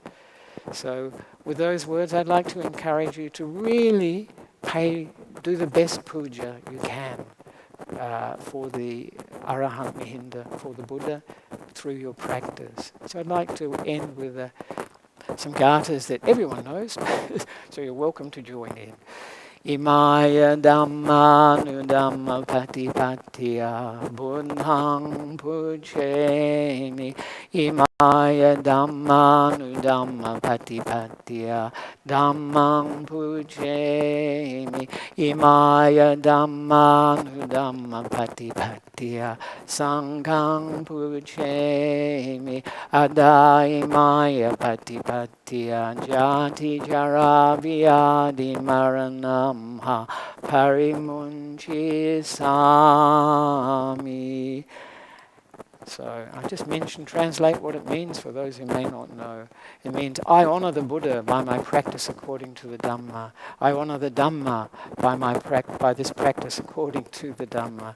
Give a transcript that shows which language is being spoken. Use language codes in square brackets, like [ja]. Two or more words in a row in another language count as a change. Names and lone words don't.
[en] So with those words, I'd like to encourage you to really do the best puja you can for the Arahant Mahinda, for the Buddha, through your practice. So I'd like to end with some gathas that everyone knows, so you're welcome to join in. [pi] Imaya Dhamma Nu Dhamma Patipattiya Buddhang Pujemi Imaya Maya Dhammanu Dhamma Patipatya Dhammang Pujemi Imaya Dhammanu Dhamma Patipatya Sanghang Pujemi Adai Maya Patipatya Jati Jara Vyadi Maranamha Parimunchi Sami. [en] So I just translate what it means for those who may not know. It means I honor the Buddha by my practice according to the Dhamma. I honor the Dhamma by this practice according to the Dhamma.